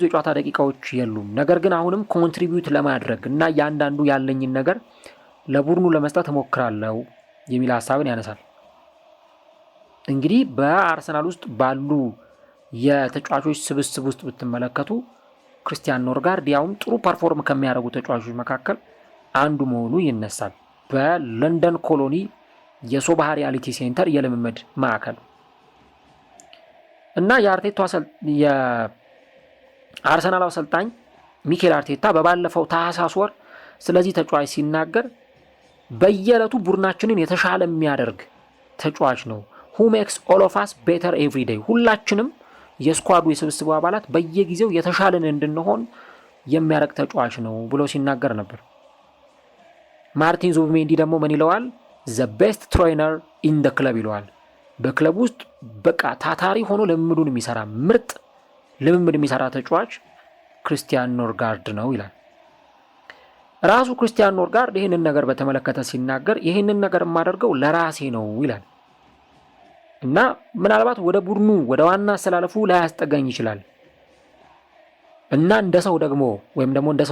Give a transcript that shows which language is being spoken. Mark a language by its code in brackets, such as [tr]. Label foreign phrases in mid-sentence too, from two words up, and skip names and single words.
[am] የጨዋታ ደቂቃዎች የሉም፣ ነገር ግን አሁንም ኮንትሪቢዩት ለማድረግ እና ያንዳንዱ ያለኝን ነገር ለቡድኑ ለመስጠት እሞክራለሁ የሚል ሀሳብን ያነሳል። እንግዲህ በአርሰናል ውስጥ ባሉ የተጫዋቾች ስብስብ ውስጥ ብትመለከቱ ክርስቲያን ኖርጋርድ ያውም ጥሩ ፐርፎርም ከሚያደርጉ ተጫዋቾች መካከል አንዱ መሆኑ ይነሳል። በለንደን ኮሎኒ የሶባ ሪያሊቲ ሴንተር የልምምድ ማዕከል እና የአርሰናል አሰልጣኝ ሚኬል አርቴታ በባለፈው ታህሳስ ወር ስለዚህ ተጫዋች ሲናገር በየዕለቱ ቡድናችንን የተሻለ የሚያደርግ ተጫዋች ነው። [en] who makes all of us better every day [am] ሁላችንም የስኳዱ የስብስቡ አባላት በየጊዜው የተሻለን እንድንሆን የሚያደርግ ተጫዋች ነው ብሎ ሲናገር ነበር። ማርቲን ዙቢሜንዲ ደግሞ ምን ይለዋል? [en] the best trainer in the club [am] ይለዋል። በክለብ ውስጥ በቃ ታታሪ ሆኖ ልምምዱን የሚሰራ ምርጥ ልምምድ የሚሰራ ተጫዋች ክርስቲያን ኖርጋርድ ነው ይላል። ራሱ ክርስቲያን ኖርጋርድ ይህንን ነገር በተመለከተ ሲናገር ይህንን ነገር የማደርገው ለራሴ ነው ይላል እና ምናልባት ወደ ቡድኑ ወደ ዋና አሰላለፉ ላይ ያስጠጋኝ ይችላል እና እንደ ሰው ደግሞ ወይም ደግሞ እንደ